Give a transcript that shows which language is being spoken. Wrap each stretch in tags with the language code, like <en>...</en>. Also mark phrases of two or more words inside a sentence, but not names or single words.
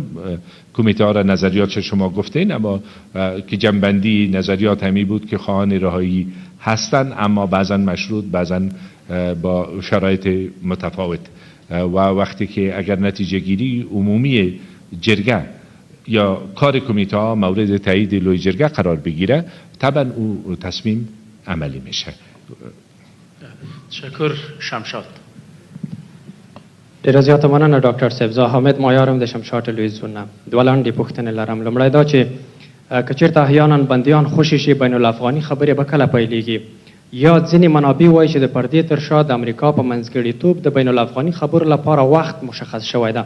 <fa>کمیته ها را نظریات شما گفتین، اما که جنبندی نظریات همی بود که خواهان رهایی هستن، اما بعضا مشروط، بعضا با شرایط متفاوت و وقتی که اگر نتیجه گیری عمومی جرگه یا کار کمیته ها مورد تایید لوی جرگه قرار بگیره، طبعا او تصمیم عملی میشه. تشکر. شمشاد.</fa> <ps>ډیره زیاته مننه ډاکټر صاحب. زه حامد مایارم د شمشاد تلویزیون نه. دوه لاندې پوښتنې لرم. لومړی دا چې که چېرته احیانا بندیان خوشي شي بین الافغاني خبرې به کله پیلېږي، یا ځینې منابع وایي چې د پردې تر شا د امریکا په منځګړیتوب د بین الافغاني خبرو لپاره وخت مشخص شوی ده.</ps>